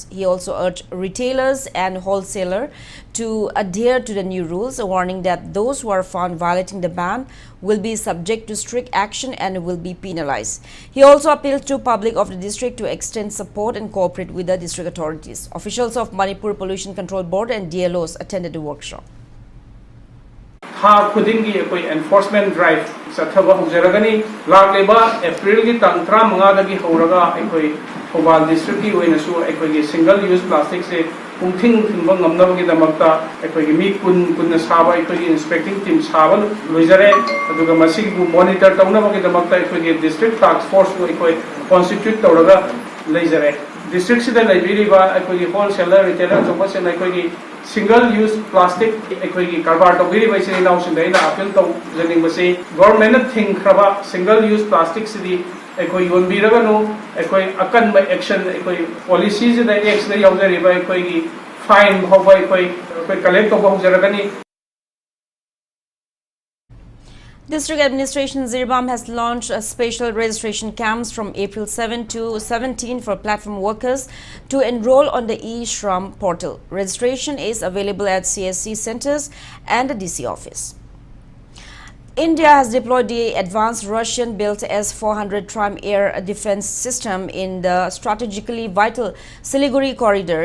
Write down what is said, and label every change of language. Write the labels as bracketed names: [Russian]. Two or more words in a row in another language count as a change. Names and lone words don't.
[English] He also urged retailers and wholesalers to adhere to the new rules, warning that those who are found violating the ban will be subject to strict action and will be penalized. He also appealed to public of the district to extend support and cooperate with the district authorities. Officials of Manipur Pollution Control Board and DLOs attended the workshop. [Manipuri] Ha khudingi ekoi enforcement drive sathaba hujaragani lagleba April gi tang 35 dagi horaga ekoi Thawbal district gi oina su ekoi [English] single use plastic [Manipuri] se pungthing thimba ngamnaba gi damakta ekoi mi kun saba ekoi [English] inspecting team [Manipuri] saba loizare aduga masigi bu monitor tawnaba gi damakta ekoi [English] district task force [Manipuri] ko ekoi constitute tawraga leizare district sida laibiriba ekoi [English] wholesaler retailer [Manipuri] joba se ekoi [English] single use plastic [Manipuri] ekoi karbar tawiriba se now sin daina appeal taw janing base government thing kraba [English] single use plastic [Manipuri] sidi ekoi yonbiraganu ekoi akan ba action ekoi policies da action yaudariba ekoi fine hoba ekoi collect hoba hujaragani. [English] District Administration Zirbam has launched a special registration camps from April 7 to 17 for platform workers to enroll on the USHAM portal. Registration is available at CSC centers and the DC office. India has deployed the advanced Russian-built S-400 Tram air defense system in the strategically vital Siliguri corridor.